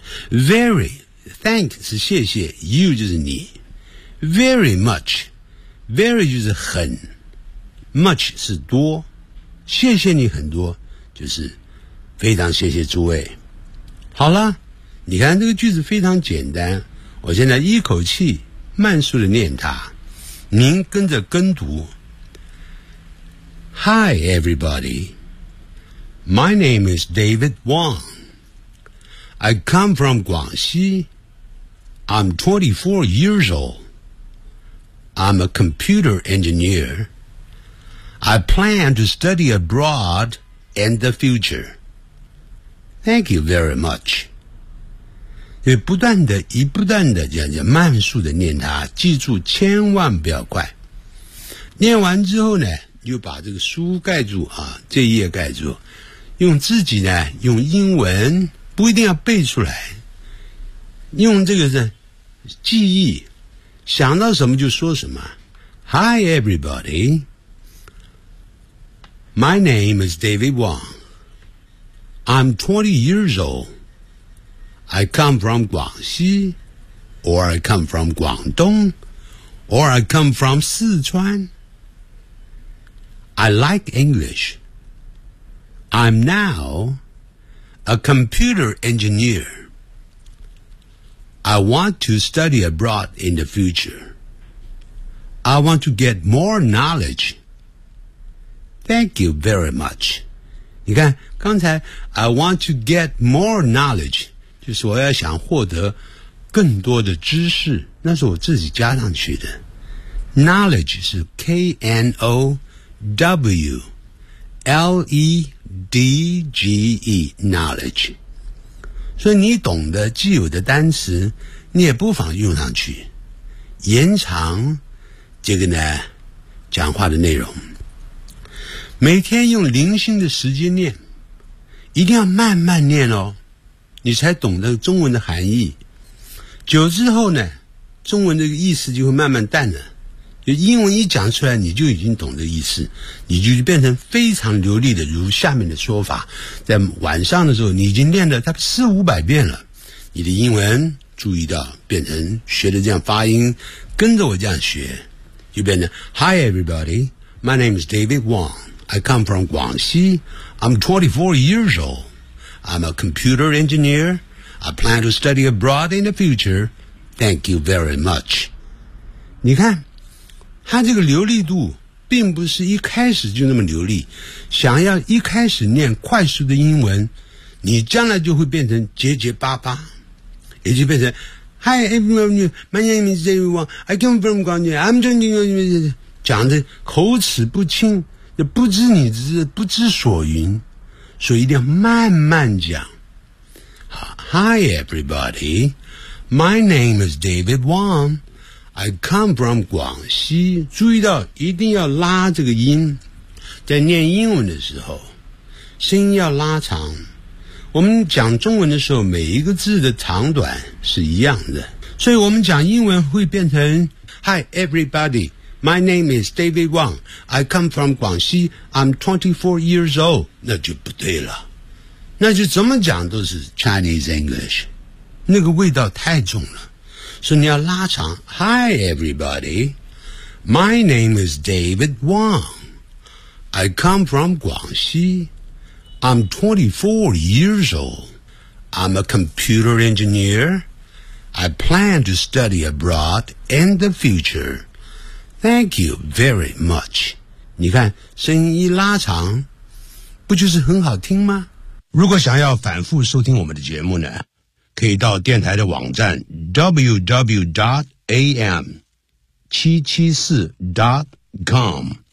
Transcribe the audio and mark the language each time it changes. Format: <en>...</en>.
<en>Very Thank</en> <zh>是谢谢，</zh> <en>you</en> <zh>就是你，</zh> <en>Very much， Very</en> <zh>就是很，</zh> <en>Much</en> <zh>是多，谢谢你很多就是非常谢谢诸位。好啦，你看这个句子非常简单，我现在一口气慢速的念它，您跟着跟读。</zh> <en>Hi everybody, my name is David Wang. I come from Guangxi. I'm 24 years old. I'm a computer engineer. I plan to study abroad in the future. Thank you very much.</en> <zh>也不断的一不断的这样子慢速的念它，记住千万不要快。念完之后呢，又把这个书盖住啊，这一页盖住，用自己呢用英文，不一定要背出来，用这个是记忆，想到什么就说什么。</zh> <en>Hi everybody, my name is David Wang. I'm 20 years old. I come from Guangxi, or I come from Guangdong, or I come from Sichuan. I like English. I'm now a computer engineer. I want to study abroad in the future. I want to get more knowledge. Thank you very much.</en> <zh>你看，刚才</zh> <en>I want to get more knowledge.</en> <zh>就是我要想获得更多的知识，那是我自己加上去的。 Knowledge 是 K-N-O-W-L-E-D-G-E Knowledge， 所以你懂得既有的单词，你也不妨用上去，延长这个呢讲话的内容。每天用零星的时间念，一定要慢慢念哦，你才懂得中文的含义，久之后呢，中文的意思就会慢慢淡了，就英文一讲出来你就已经懂得意思，你就变成非常流利的，如下面的说法，在晚上的时候你已经练了大概四五百遍了，你的英文注意到变成学的这样发音，跟着我这样学就变成</zh> <en>Hi everybody, my name is David Wang. I come from Guangxi. I'm 24 years oldI'm a computer engineer. I plan to study abroad in the future. Thank you very much.</en> <zh>你看，他这个流利度并不是一开始就那么流利。想要一开始念快速的英文，你将来就会变成结结巴巴，也就变成</zh> <en>Hi everyone, my name is David Wang. I come from Guangxi. I'm</en> <zh>讲的口齿不清，不知你知，不知所云。所以一定要慢慢讲。</zh> <en>Hi everybody, my name is David Wang. I come from Guangxi.</en> <zh>注意到一定要拉这个音，在念英文的时候声音要拉长，我们讲中文的时候每一个字的长短是一样的，所以我们讲英文会变成</zh> <en>Hi everybody, my name is David Wang. I come from Guangxi. I'm 24 years old.</en> <zh>那就不对了，那就怎么讲都是</zh> <en>Chinese English，</en> <zh>那个味道太重了，所以你要拉长。</zh> <en>Hi everybody, my name is David Wang. I come from Guangxi. I'm 24 years old. I'm a computer engineer. I plan to study abroad in the future. Thank you very much.</en> <zh>你看，声音一拉长，不就是很好听吗？如果想要反复收听我们的节目呢，可以到电台的网站 www.am774.com。</zh>